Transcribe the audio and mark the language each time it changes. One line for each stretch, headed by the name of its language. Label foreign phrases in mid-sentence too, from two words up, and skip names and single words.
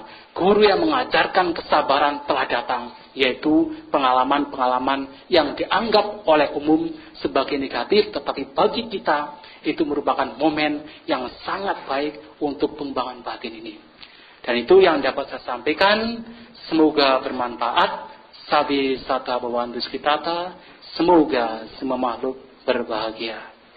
Indonesian: Guru yang mengajarkan kesabaran telah datang, yaitu pengalaman-pengalaman yang dianggap oleh umum sebagai negatif, tetapi bagi kita itu merupakan momen yang sangat baik untuk pengembangan batin ini. Dan itu yang dapat saya sampaikan. Semoga bermanfaat.
Pali: Sabi sata bawantus kitata.
Indonesian: Semoga semua makhluk berbahagia.